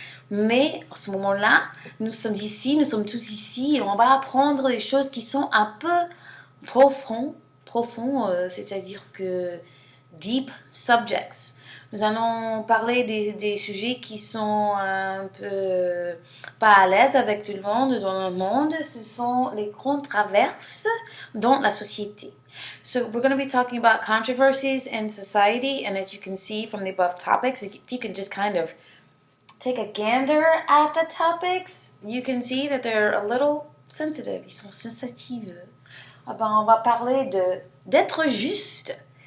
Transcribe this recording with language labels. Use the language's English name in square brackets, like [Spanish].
[French] Mais en ce moment-là, nous sommes ici, nous sommes tous ici et on va apprendre des choses qui sont un peu profonds, c'est-à-dire que [English] deep subjects. [French] Nous allons parler des sujets qui sont un peu pas à l'aise avec tout le monde dans le monde. Ce sont les controverses dans la société. [English] So we're going to be talking about controversies in society, and as you can see from the above topics, if you can just kind of take a gander at the topics, you can see that they're a little sensitive. [French] Ils sont sensitifs. On va parler d'être juste.